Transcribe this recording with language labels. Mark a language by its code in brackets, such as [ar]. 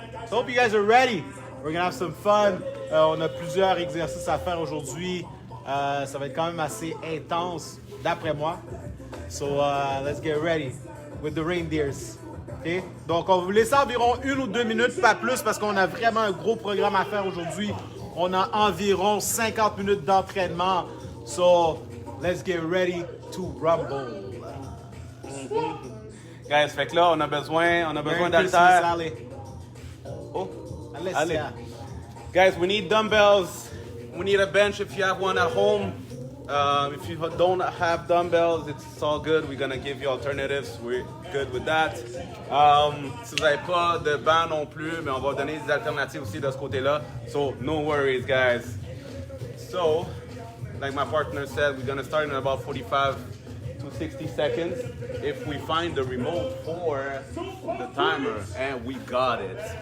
[en] So, hope you guys are ready. We're gonna have some fun. [fr] On a plusieurs exercices à faire aujourd'hui. Ça va être quand même assez intense, d'après moi. [en] So, let's get ready with the reindeers. Okay? [fr] Donc, on va vous laisser environ 1 ou 2 minutes, pas plus, parce qu'on a vraiment un gros programme à faire aujourd'hui. On a environ 50 minutes d'entraînement. [en] So, let's get ready to rumble. [fr] Guys, fait que là, on a besoin d'haltères. Oh, allez. [en] Guys, we need dumbbells. We need a bench if you have one at home. If you don't have dumbbells, it's all good. We're gonna give you alternatives. We're good with that. [fr] Si vous n'avez pas de banc non plus, mais on va donner des alternatives aussi de ce côté-là. [en] So, no worries, guys. So, like my partner said, we're gonna start in about 45 to 60 seconds. If we find the remote for the timer, and we got it.